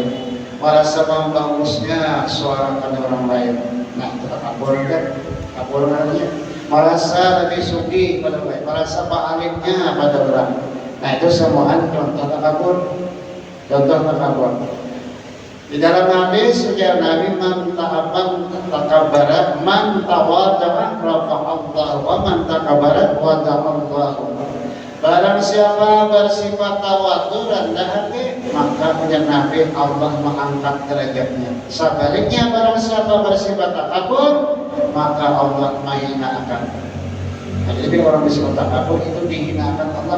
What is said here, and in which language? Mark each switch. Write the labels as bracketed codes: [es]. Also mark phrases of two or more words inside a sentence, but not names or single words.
[id] Merasa membagusnya suara pada orang lain. Nah itu takabur kan, takabur namanya. Merasa lebih sugi pada orang lain, merasa alimnya pada orang. Nah itu semua contoh takabur. Contoh takabur. Di dalam hadis ujar Nabi, [ar] من تكبر من تواضع رفعه الله ومن تكبر وضعه الله. [id] Barang siapa bersifat tawadhu rendah hati, maka punya Nabi Allah mengangkat derajatnya. Sebaliknya barang siapa bersifat takabur, maka Allah menghinakan. Nah, jadi orang bersifat takabur itu dihinakan Allah.